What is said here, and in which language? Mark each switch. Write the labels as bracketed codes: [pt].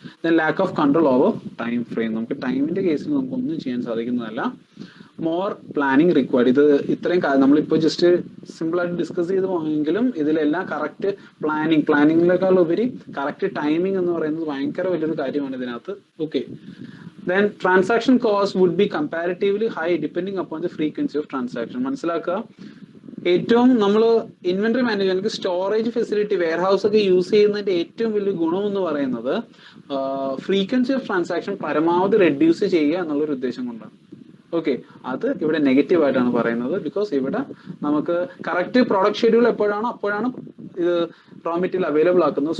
[en] Then lack of control over time frame. [ml] നമുക്ക് ടൈമിന്റെ കേസിൽ നമുക്കൊന്നും ചെയ്യാൻ സാധിക്കുന്നതല്ല. [en] More planning required. [ml] ഇത് ഇത്രയും നമ്മളിപ്പോൾ ജസ്റ്റ് സിമ്പിൾ ആയിട്ട് ഡിസ്കസ് ചെയ്ത് പോയെങ്കിലും ഇതിലെല്ലാം കറക്റ്റ് പ്ലാനിങ്ങിനേക്കാൾ ഉപരി കറക്റ്റ് ടൈമിംഗ് എന്ന് പറയുന്നത് ഭയങ്കര വലിയൊരു കാര്യമാണ് ഇതിനകത്ത്. [en] Okay, then transaction cost would be comparatively high depending upon the frequency of transaction. [ml] മനസ്സിലാക്കുക, ഏറ്റവും നമ്മൾ inventory management storage facility warehouse ഒക്കെ യൂസ് ചെയ്യുന്നതിന്റെ ഏറ്റവും വലിയ ഗുണം എന്ന് പറയുന്നത് ഫ്രീക്വൻസി ഓഫ് ട്രാൻസാക്ഷൻ പരമാവധി റെഡ്യൂസ് ചെയ്യുക എന്നുള്ളൊരു ഉദ്ദേശം കൊണ്ടാണ്. ഓക്കെ, അത് ഇവിടെ നെഗറ്റീവ് ആയിട്ടാണ് പറയുന്നത്. ബിക്കോസ് ഇവിടെ നമുക്ക് കറക്റ്റ് പ്രോഡക്റ്റ് ഷെഡ്യൂൾ അപ്പോഴാണ് ഇത് റോ മെറ്റീരിയൽ അവൈലബിൾ ആക്കുന്നത്.